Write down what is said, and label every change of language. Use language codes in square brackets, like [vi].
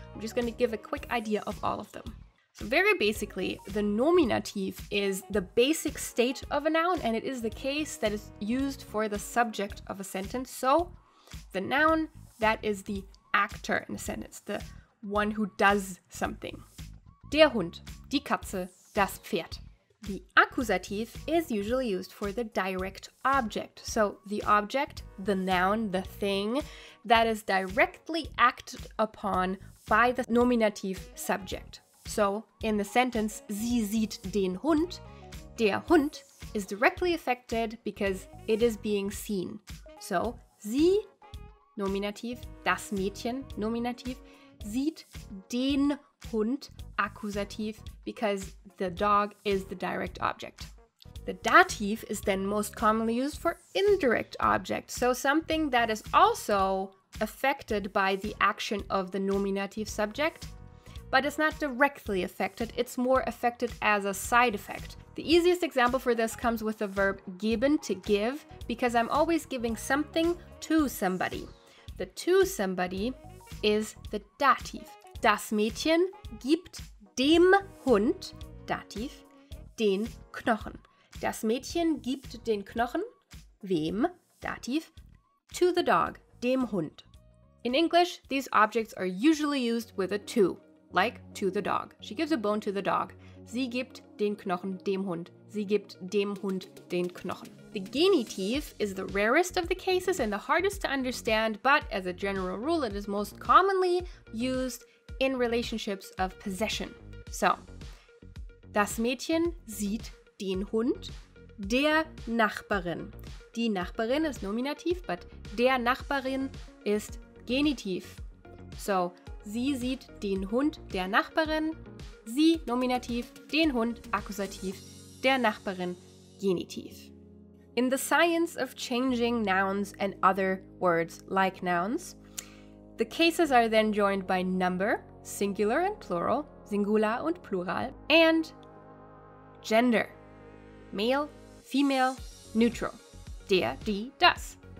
[en] I'm just going to give a quick idea of all of them. So very basically, the nominative is the basic state of a noun, and it is the case that is used for the subject of a sentence. So the noun, that is the actor in the sentence, the one who does something. [de] Der Hund, die Katze, das Pferd. [en] The Akkusativ is usually used for the direct object. So the object, the noun, the thing that is directly acted upon by the nominative subject. So in the sentence, [de] sie sieht den Hund, [en] der Hund is directly affected because it is being seen. [de] So sie, Nominativ, das Mädchen, Nominativ, sieht den Hund, Akkusativ, [en] because the dog is the direct object. The Dativ is then most commonly used for indirect object, so something that is also affected by the action of the nominative subject, but it's not directly affected, it's more affected as a side effect. The easiest example for this comes with the verb geben, to give, because I'm always giving something to somebody. The to somebody is the Dativ. [de] Das Mädchen gibt dem Hund, Dativ, den Knochen. Das Mädchen gibt den Knochen, wem, Dativ, [en] to the dog, [de] dem Hund. [en] In English, these objects are usually used with a to, like to the dog. She gives a bone to the dog. [de] Sie gibt den Knochen dem Hund. Sie gibt dem Hund den Knochen. [en] The genitive is the rarest of the cases and the hardest to understand, but as a general rule, it is most commonly used in relationships of possession. [de] So, das Mädchen sieht den Hund der Nachbarin. Die Nachbarin is nominativ, but der Nachbarin ist genitiv. So, sie sieht den Hund der Nachbarin, sie nominativ, den Hund Akkusativ, der Nachbarin genitiv. [en] In the science of changing nouns and other words like nouns, the cases are then joined by number, singular and plural, [de] singular und plural, [en] and gender, male, female, neutral, der, die, das.